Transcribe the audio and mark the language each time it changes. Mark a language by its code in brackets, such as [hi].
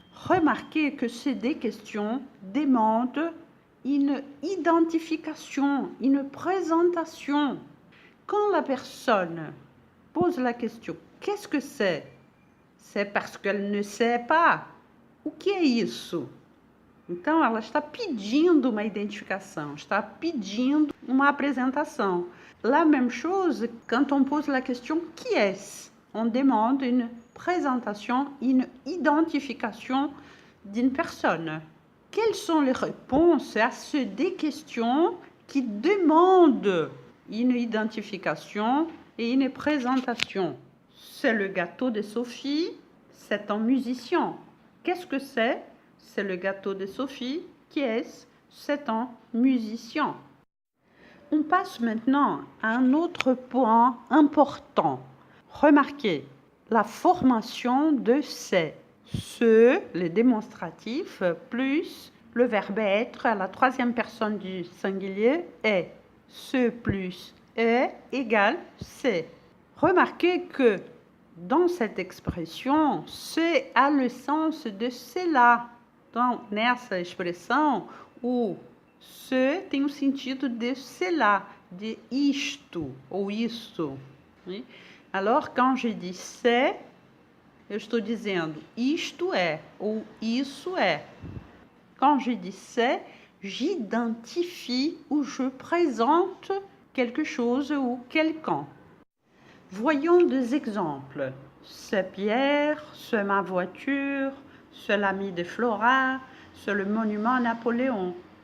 [fr] Remarquez que ces des questions demandent une identification, une présentation. Quand la personne pose la question, qu'est-ce que c'est? C'est parce qu'elle ne sait pas. [pt] O que é isso? Então, ela está pedindo uma identificação, está pedindo uma apresentação. [fr] La même chose quand on pose la question « qui est-ce ?» On demande une présentation, une identification d'une personne. Quelles sont les réponses à ces des questions qui demandent une identification et une présentation? C'est le gâteau de Sophie, c'est un musicien. Qu'est-ce que c'est? C'est le gâteau de Sophie. Qui est-ce? C'est un musicien. On passe maintenant à un autre point important. Remarquez la formation de c'est. Ce, le démonstratif, plus le verbe être à la troisième personne du singulier est. Ce plus est égale c'est. Remarquez que dans cette expression, c'est a le sens de cela. [pt] Então, nessa expressão, o se tem o sentido de cela, de isto ou isso. [fr] Alors, quand je dis c'est, [pt] eu estou dizendo isto é ou isso é. [fr] Quand je dis c'est, j'identifie ou je présente quelque chose ou quelqu'un. Voyons des exemples. C'est Pierre, c'est ma voiture, c'est l'ami de Flora, c'est le monument Napoléon.